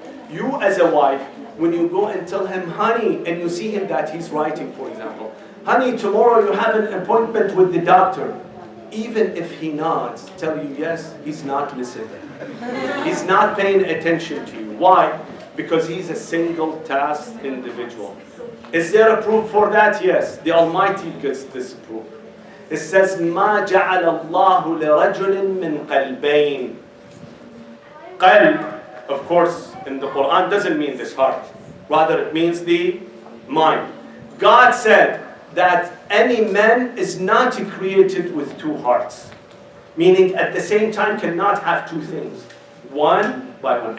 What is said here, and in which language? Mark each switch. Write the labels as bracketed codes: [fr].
[en] You as a wife, when you go and tell him, honey, and you see him that he's writing, for example, honey, tomorrow you have an appointment with the doctor. Even if he nods, tell you yes, he's not listening. He's not paying attention to you. Why? Because he's a single task individual. Is there a proof for that? Yes. The Almighty gives this proof. It says, [ar] مَا جَعَلَ اللَّهُ لِرَجُلٍ مِّن قَلْبَيْنِ. [en] Qalb, of course, in the Quran doesn't mean this heart. Rather, it means the mind. God said that any man is not created with two hearts. Meaning at the same time cannot have two things. One by one.